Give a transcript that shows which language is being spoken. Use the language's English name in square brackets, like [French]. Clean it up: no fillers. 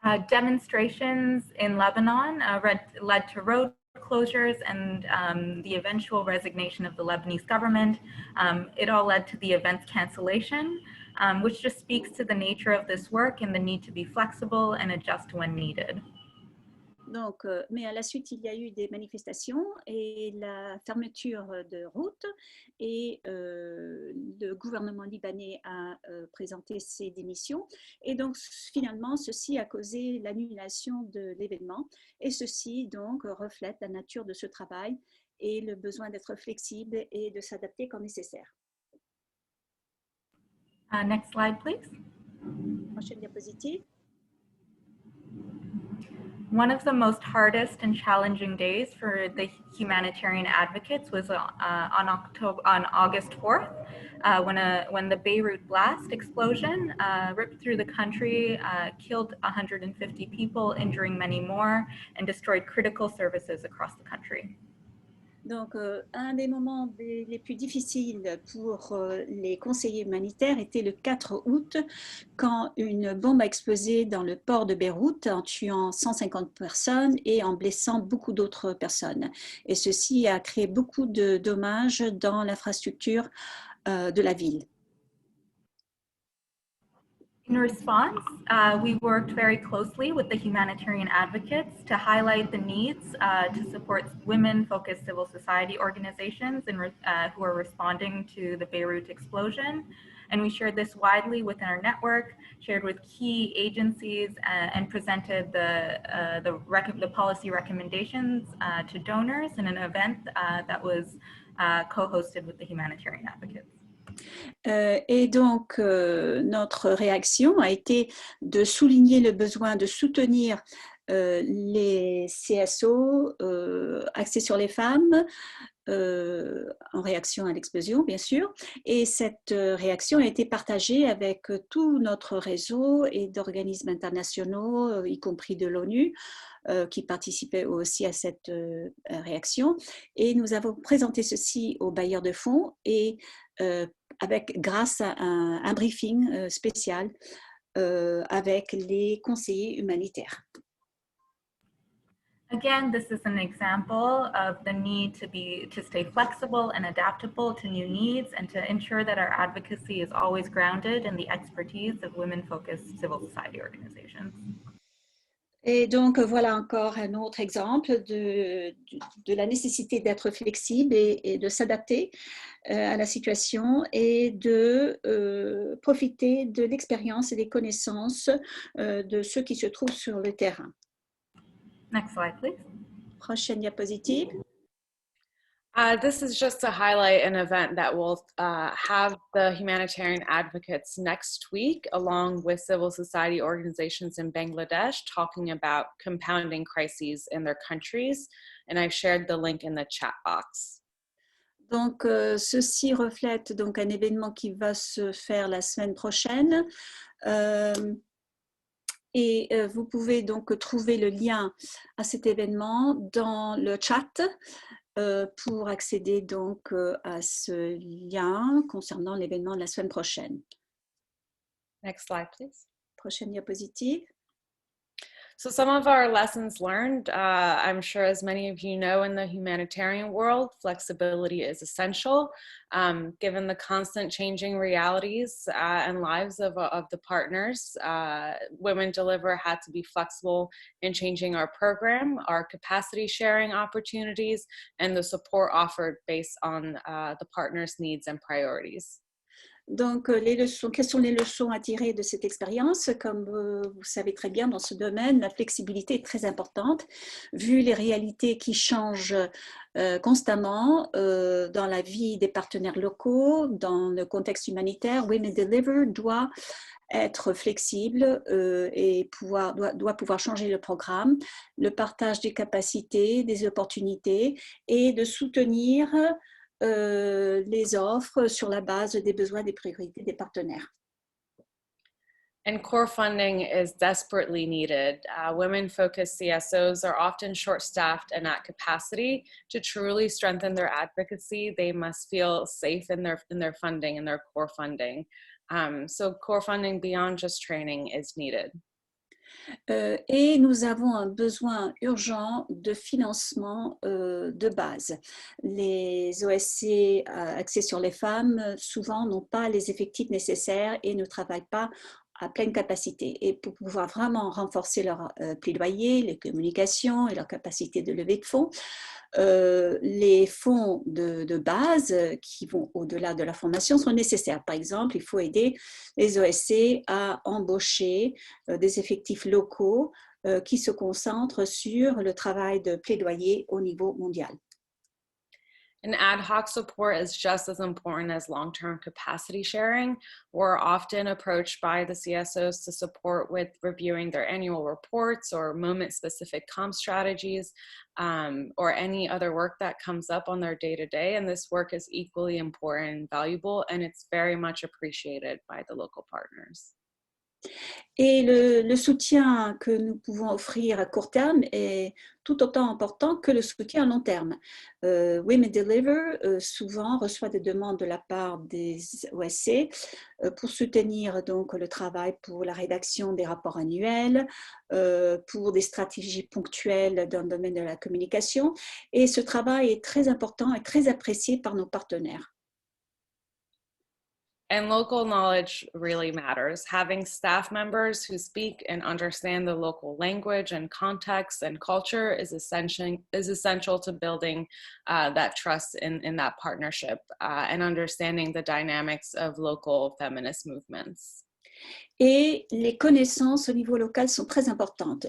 [English] Demonstrations in Lebanon led to road closures and the eventual resignation of the Lebanese government. It all led to the event's cancellation, which just speaks to the nature of this work and the need to be flexible and adjust when needed. [French] Donc, mais à la suite, il y a eu des manifestations et la fermeture de routes et le gouvernement libanais a présenté ses démissions. Et donc, finalement, ceci a causé l'annulation de l'événement. Et ceci, donc, reflète la nature de ce travail et le besoin d'être flexible et de s'adapter quand nécessaire. [English] Next slide, please. [French] Prochaine diapositive. [English] One of the most hardest and challenging days for the humanitarian advocates was on August 4th, when the Beirut blast explosion ripped through the country, killed 150 people, injuring many more, and destroyed critical services across the country. [French] Donc, un des moments les plus difficiles pour les conseillers humanitaires était le 4 août, quand une bombe a explosé dans le port de Beyrouth en tuant 150 personnes et en blessant beaucoup d'autres personnes. Et ceci a créé beaucoup de dommages dans l'infrastructure de la ville. [English] In response, we worked very closely with the humanitarian advocates to highlight the needs to support women-focused civil society organizations who are responding to the Beirut explosion. And we shared this widely within our network, shared with key agencies, and presented the policy recommendations to donors in an event that was co-hosted with the humanitarian advocates. [French] Et donc, notre réaction a été de souligner le besoin de soutenir les CSO axés sur les femmes en réaction à l'explosion, bien sûr. Et cette réaction a été partagée avec tout notre réseau et d'organismes internationaux, y compris de l'ONU, qui participaient aussi à cette réaction. Et nous avons présenté ceci aux bailleurs de fonds et grâce à un briefing spécial avec les conseillers humanitaires. [English] Again, this is an example of the need to stay flexible and adaptable to new needs and to ensure that our advocacy is always grounded in the expertise of women-focused civil society organizations. [French] Et donc, voilà encore un autre exemple de la nécessité d'être flexible et de s'adapter à la situation et de profiter de l'expérience et des connaissances de ceux qui se trouvent sur le terrain. [English] Next slide, please. [French] Prochaine diapositive. [English] This is just to highlight an event that will have the humanitarian advocates next week, along with civil society organizations in Bangladesh, talking about compounding crises in their countries. And I've shared the link in the chat box. [French] Donc, ceci reflète donc un événement qui va se faire la semaine prochaine. Et vous pouvez donc trouver le lien à cet événement dans le chat pour accéder donc à ce lien concernant l'événement de la semaine prochaine. [English] Next slide, please. [French] Prochaine diapositive. [English] So some of our lessons learned, I'm sure as many of you know, in the humanitarian world, flexibility is essential. Given the constant changing realities and lives of the partners, Women Deliver had to be flexible in changing our program, our capacity sharing opportunities, and the support offered based on the partners' needs and priorities. [French] Donc, quelles sont les leçons à tirer de cette expérience? Comme vous savez très bien, dans ce domaine, la flexibilité est très importante, vu les réalités qui changent constamment dans la vie des partenaires locaux, dans le contexte humanitaire. Women Deliver doit être flexible et doit pouvoir changer le programme, le partage des capacités, des opportunités et de soutenir les offres sur la base des besoins, des priorités des partenaires. [English] And core funding is desperately needed. Women-focused CSOs are often short-staffed and at capacity. To truly strengthen their advocacy, they must feel safe in their funding and their core funding. So core funding beyond just training is needed. [French] Et nous avons un besoin urgent de financement de base. Les OSC axés sur les femmes, souvent, n'ont pas les effectifs nécessaires et ne travaillent pas à pleine capacité. Et pour pouvoir vraiment renforcer leur plaidoyer, les communications et leur capacité de levée de fonds, les fonds de base qui vont au-delà de la formation sont nécessaires. Par exemple, il faut aider les OSC à embaucher des effectifs locaux qui se concentrent sur le travail de plaidoyer au niveau mondial. [English] And ad hoc support is just as important as long-term capacity sharing. We're often approached by the CSOs to support with reviewing their annual reports or moment-specific comm strategies, or any other work that comes up on their day-to-day. And this work is equally important and valuable, and it's very much appreciated by the local partners. [French] Et le soutien que nous pouvons offrir à court terme est tout autant important que le soutien à long terme. Women Deliver souvent reçoit des demandes de la part des OSC pour soutenir donc le travail pour la rédaction des rapports annuels, pour des stratégies ponctuelles dans le domaine de la communication. Et ce travail est très important et très apprécié par nos partenaires. [English] And local knowledge really matters. Having staff members who speak and understand the local language and context and culture is essential to building that trust in that partnership and understanding the dynamics of local feminist movements. [French] Et les connaissances au niveau local sont très importantes.